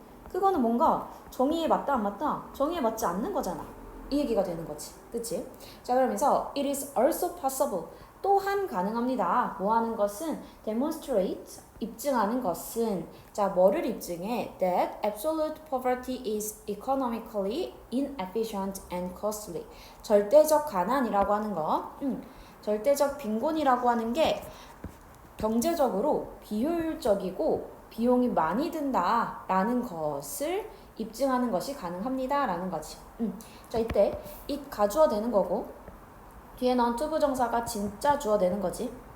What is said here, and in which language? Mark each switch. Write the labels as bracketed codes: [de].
[ko] 그거는 뭔가 정의에 맞다 안 맞다? 정의에 맞지 않는 거잖아. 이 얘기가 되는 거지. 그치? 자, 그러면서 [en] it is also possible, [ko] 또한 가능합니다. 뭐 하는 것은 demonstrate 입증하는 것은 자 뭐를 입증해? [en] That absolute poverty is economically inefficient and costly. [ko] 절대적 가난이라고 하는 거, 절대적 빈곤이라고 하는 게 경제적으로 비효율적이고 비용이 많이 든다라는 것을 입증하는 것이 가능합니다라는 거지. 자 이때 it 가주어 되는 거고 뒤에 나온 to 부정사가 진짜 주어 되는 거지.